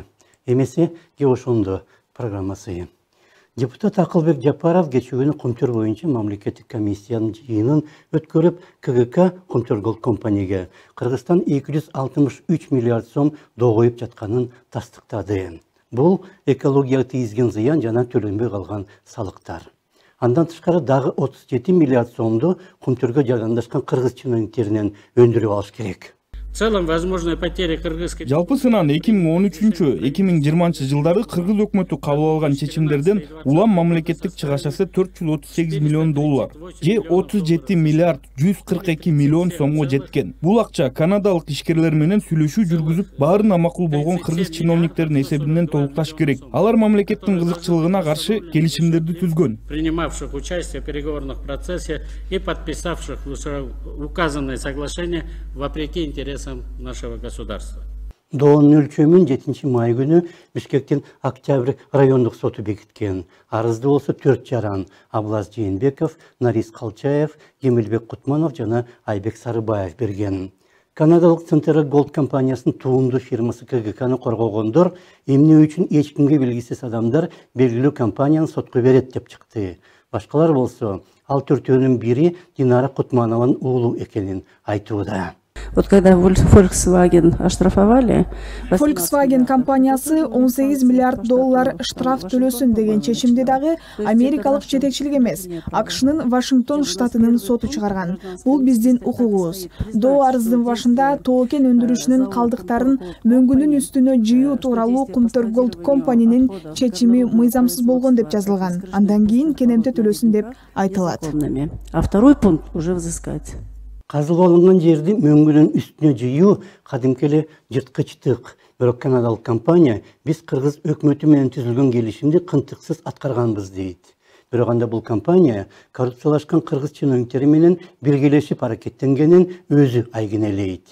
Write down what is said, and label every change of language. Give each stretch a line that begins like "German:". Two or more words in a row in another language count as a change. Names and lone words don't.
Kyrgyz: Эмесе Геошондо программасы. Депутат Акылбек Жапаров кечүүнү Кумтөр боюнча мамлекеттик комиссиянын жыйынын өткөрүп, КГК Кумтөр Голд компанияга Кыргызстан 263 миллиард сом догоюп жатканын тастыктады. Бул экологияга тийизген зыян жана төлөнбөй калган салыктар. Андан тышкары дагы 37 миллиард сомду Кумтөргө жардамдашкан кыргыз чиновниктеринен өндүрүп алыш керек.
Russian: В целом, возможные потери кыргызской...
Kyrgyz: Жалпысынан 2013-2020 жылдары кыргыз өкмөтү кабыл алган чечимдерден улам мамлекеттик чыгашасы 438 миллион доллар, же 37 миллиард 142 миллион сомго жеткен. Бул акча канадалык ишкерлер менен сүйлөшүү жүргүзүп, баарына макул болгон кыргыз чиновниктердин эсебинен толукташ керек. Алар мамлекеттин кызыкчылыгына каршы келишимдерди түзгөн.
Russian: Принимавших участие в переговорных процессе и подписавших указанные соглашения вопреки интересам нашего государства.
Kyrgyz: Доонун өлчөмүн 7 май күнү Бишкектин Октябрь райондук соту бекиткен. Арызды болсо 4 жаран: Аблаз Жээнбеков, Нарис Калчаев, Эмилбек Кутманов жана Айбек Сарыбаев берген. Канадалык Центр Голд компаниясынын туунду фирмасы КГКны коргогондор эмне үчүн эч кимге белгисиз адамдар белгилүү компанияны сотко берет деп чыкты. Башкалар болсо ал төртөөнүн бири Динара Кутманованын уулу экенин айтууда.
Russian: Вот когда Volkswagen оштрафовали,
Kyrgyz: Volkswagen компаниясы 18 миллиард доллар штраф төлөсүн деген чечимди дагы америкалык жетекчилик эмес, АКШнын Вашингтон штатынын соту чыгарган. Бул биздин укугубуз. Доо арыздын башында тоокен өндүрүшүнүн калдыктарын мөңгүнүн үстүнө жыюу тууралуу Кумтөр Голд компаниянын чечими мыйзамсыз болгон деп жазылган. Андан кийин кенемте төлөсүн деп айтылат.
Russian: А второй пункт уже взыскать.
Kyrgyz: Казылып алынган жерди мөңгүнүн үстүнө жыюу кадимкеле жырткычтык. Бирок канадалык компания биз кыргыз өкмөтү менен түзүлгөн келишимди кынтыксыз аткарганбыз дейт. Бирок анда бул компания коррупциялашкан кыргыз чиновниктери менен биргелешип аракеттенгенин өзү айгинелейт.